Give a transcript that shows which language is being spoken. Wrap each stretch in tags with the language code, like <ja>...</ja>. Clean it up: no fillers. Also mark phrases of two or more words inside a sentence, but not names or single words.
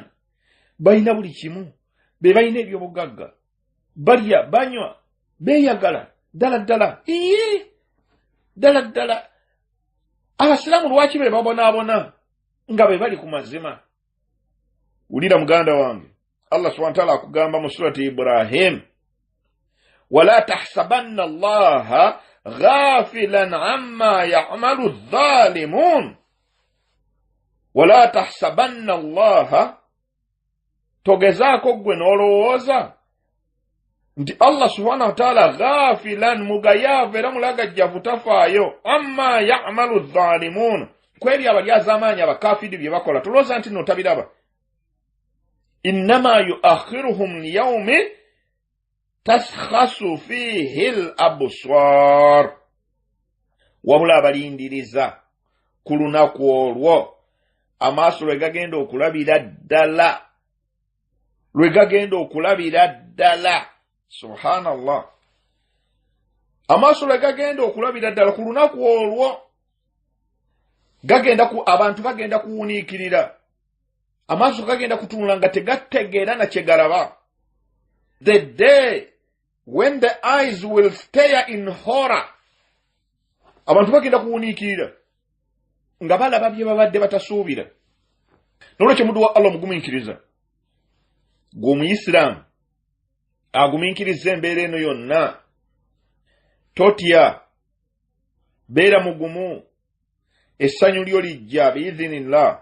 <lg>Balina buli kimu. Be balina ebyobugagga. Balya, banywa, beeyagala. Ddala ddala. Ddala ddala. Abasiraamu lwaki be babonaabona nga be bali ku mazima? Wulira muganda wange.</lg> <ar>الله سبحانه وتعالى</ar> <lg>akugamba mu surati Ibrahim,</lg> <ar>ولا تحسبن الله غافلا عما يعمل الظالمون. ولا تحسبن الله,</ar> <lg>togezaako gwe n'olowooza nti</lg> <ar>الله سبحانه وتعالى غافلا,</ar> <lg>mugayaavu era mulagajjavu tafaayo,</lg> <ar>عما يعمل الظالمون,</ar> <lg>kwebyo abalyazaamaanyi abakafiri bye bakola tolowooza nti notabiraba.</lg> <ar>إنما يؤخرهم ليوم تشخص فيه الأبصار.</ar> <lg>Wabula abalindiriza ku lunaku olwo amaaso lwe gagenda okulabira ddala lwe gagenda okulabira ddala. Subhanallah. Amaaso lwe gagenda okulabira ddala ku lunaku olwo abantu bagenda kuwuniikirira. Amaaso gagenda kutunula nga tegategeera na kye galaba.</lg> <en>The day when the eyes will stare in horror.</en> <lg>Abantu bagenda kuwuniikirira nga balaba bye babadde batasuubira. Nolwekyo mudu wa Allah mugumiikiriza, gwe Omuyisiraamu agumiikiriza embeera eno yonna, totya, beera mugumu, essanyu lyo lijja biidhinillah.</lg>